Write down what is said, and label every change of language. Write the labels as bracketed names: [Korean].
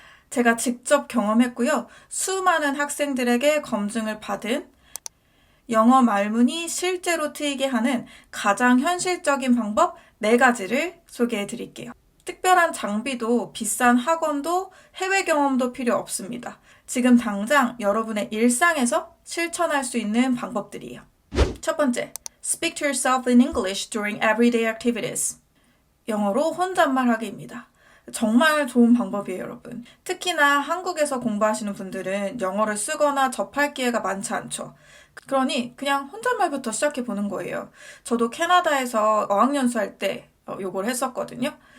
[Korean] 제가 직접 경험했고요. 수많은 학생들에게 검증을 받은 영어 말문이 실제로 트이게 하는 가장 현실적인 방법 4가지를 소개해 드릴게요. 특별한 장비도 비싼 학원도 해외 경험도 필요 없습니다. 지금 당장 여러분의 일상에서 실천할 수 있는 방법들이에요. 첫 번째, [English] speak to yourself in English during everyday activities. [Korean] 영어로 혼잣말하기입니다. 정말 좋은 방법이에요, 여러분. 특히나 한국에서 공부하시는 분들은 영어를 쓰거나 접할 기회가 많지 않죠. 그러니 그냥 혼잣말부터 시작해 보는 거예요. 저도 캐나다에서 어학연수 할 때 요걸 했었거든요.